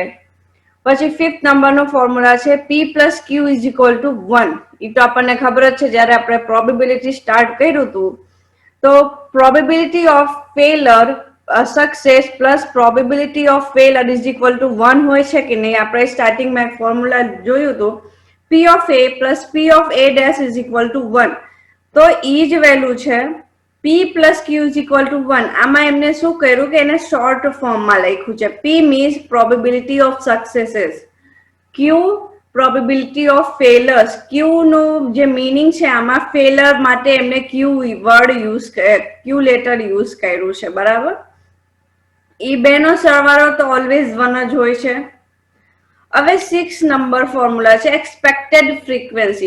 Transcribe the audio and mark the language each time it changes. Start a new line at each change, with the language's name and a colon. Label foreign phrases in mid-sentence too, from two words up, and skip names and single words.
Gujarati: પછી ફિફ્થ નંબરનો ફોર્મ્યુલા છે
English: p plus q is equal to 1.
Gujarati: એ તો આપણને ખબર જ છે, જ્યારે આપણે
English: probability start
Gujarati: કર્યું હતું તો
English: probability of failure success plus probability of failure is equal to 1
Gujarati: હોય છે કે નહીં. આપણે સ્ટાર્ટિંગમાં એક ફોર્મ્યુલા જોયું હતું,
English: p of a plus p of a dash is equal to 1.
Gujarati: તો ઈ જ વેલ્યુ છે
English: p plus q is equal to 1.
Gujarati: આમાં એમને શું કર્યું કે એને
English: short formમાં
Gujarati: લખ્યું છે.
English: p means probability of successes, q probability of failures.
Gujarati: q નો જે મીનિંગ છે આમાં ફેલર માટે એમને
English: q word use, q letter use
Gujarati: કર્યું છે, બરાબર. ઈ બેનો સરવાળો તો ઓલવેઝ 1 જ હોય છે. હવે 6 નંબર ફોર્મ્યુલા છે
English: expected frequency.